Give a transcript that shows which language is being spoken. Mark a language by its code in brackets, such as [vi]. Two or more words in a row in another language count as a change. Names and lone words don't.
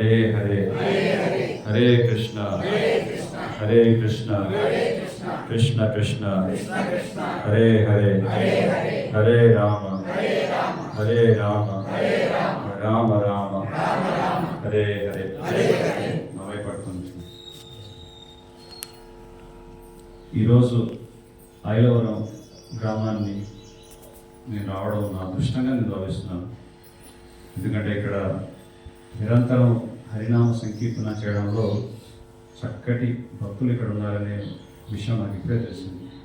[sa] హరే హరే హరే కృష్ణ హరే కృష్ణ కృష్ణ కృష్ణ హరే హరే హరే రామ హరే రామ రామ రామ హరే హరే [te] నవై పడుతుంది. ఈరోజు ఐలవరం గ్రామాన్ని నేను రావడం నా అదృష్టంగా నేను భావిస్తున్నాను. ఎందుకంటే ఇక్కడ నిరంతరం హరినామ సంకీర్తన చేయడంలో చక్కటి భక్తులు ఇక్కడ ఉన్నారనే విషయం నాకు ఇప్పుడే తెలిసింది.